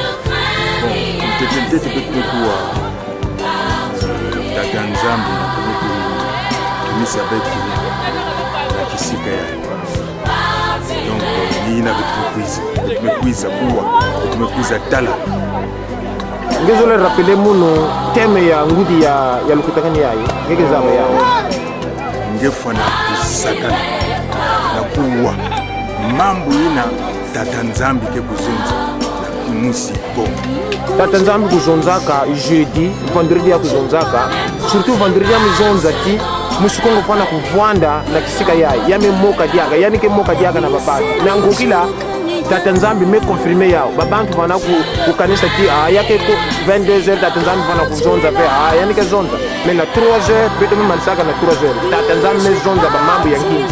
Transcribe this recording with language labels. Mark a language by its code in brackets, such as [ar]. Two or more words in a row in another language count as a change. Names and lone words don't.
[kg] tete kuwa tata nzambi tumisa betu na kisika ya donc yina tumekuiza kuwa tumekuiza tala ngezole rappeler muno teme ya ngudi ya lukutakani yayo ngeke zaba yawo ngefana kusakana na kuwa mambo ina tata nzambi ke kuzonza na kumusi bongo. Tata nzambi kuzonzaka [fr] jeudi, vendredi [kg] ya kuzonzaka, [fr] surtout vendredi [kg] ya mizonza ki musikongo fana kuvwanda na kisika yame moka diaka, yani ke moka diaka na babaki. Na ngokila tata nzambi me confirme yao, babantu fana kukanisa ki yake 22h tata nzambi fana kuzonza pe yani ke zonza. Mais na 3h beto me malisaka na 3h. Tata nzambi me zonza ba mambo ya kingi.